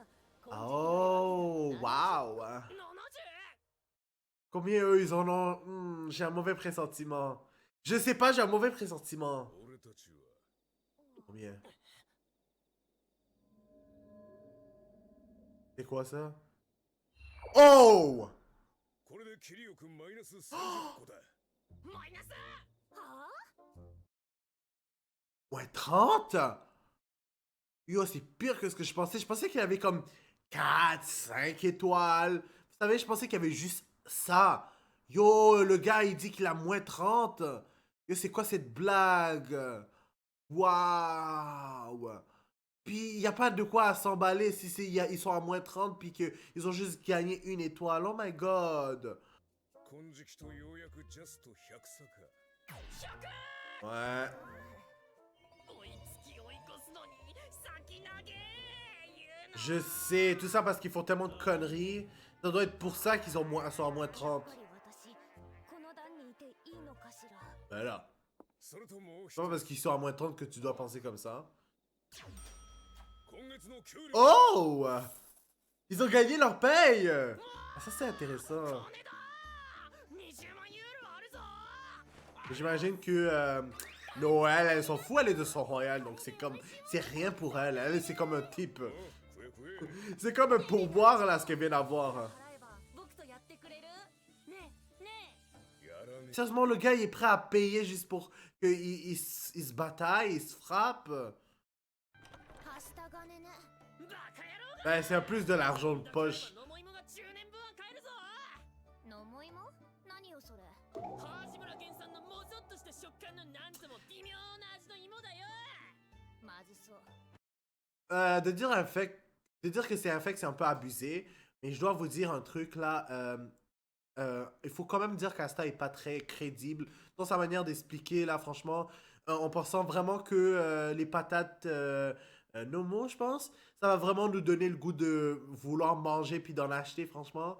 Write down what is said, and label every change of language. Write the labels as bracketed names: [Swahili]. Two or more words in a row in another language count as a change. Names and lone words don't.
[English] Oh, wow. 70 [French] Combien eux, ils en ont... j'ai un mauvais pressentiment. Je sais pas, j'ai un mauvais pressentiment. [Japanese] 俺たちは [French] Combien? C'est quoi ça? Oh! [Japanese] これでキリオ君マイナス30個だ。マイナスはあ [French] Ouais, 30? Yo, c'est pire que ce que je pensais. Je pensais qu'il y avait comme 4, 5 étoiles. Vous savez, je pensais qu'il y avait juste ça. Yo, le gars, il dit qu'il a moins 30. Yo, c'est quoi cette blague? Waouh! Puis, il n'y a pas de quoi à s'emballer si ils sont à moins 30 puis qu'ils ont juste gagné une étoile. [English] Oh my god! [Japanese] 金色とようやくジャスト100差か。 [French] Ouais. [Japanese] 追いつき追い越すのに先投げ言うな [French] Je sais, tout ça parce qu'ils font tellement de conneries. Ça doit être pour ça qu'ils sont à moins 30. [Japanese] やっぱり私この段にいていいのかしら。 [French] Ben là. [Japanese] それともう一 [French] C'est pas [Japanese] つ [French] parce qu'ils sont à moins 30 que tu dois penser comme ça. [Japanese] 今月の給料 [French] Oh! Ils ont gagné leur paye! Ah, ça, c'est intéressant. [Japanese] 金だ20万ユーロあるぞ [French] J'imagine que Noël, elle s'en fout, elle est de son royal, donc c'est comme... C'est rien pour elle, elle, c'est comme un type. [Japanese] 食え食え。 [French] C'est comme un pourboire, là, ce qu'elle vient d'avoir. [Japanese] 払えば僕とやってくれる？ねえねやらねえ。 [French] Sérieusement, le gars, il est prêt à payer juste pour qu'il il se bataille, il se frappe. [Japanese] え。はした金ね。バカ野郎 [French] Ben, c'est un plus de l'argent de poche. [Japanese] ノモイモが10年分は買えるぞのもいも？何よそれ。川村原産のもぞっとした食感のなんとも微妙な味の芋だよまずそう。 [French] De dire que c'est un fait que c'est un peu abusé, mais je dois vous dire un truc là. Il faut quand même dire qu'Asta est pas très crédible dans sa manière d'expliquer là, franchement. En pensant vraiment que les patates Nomo, je pense, ça va vraiment nous donner le goût de vouloir manger puis d'en acheter, franchement.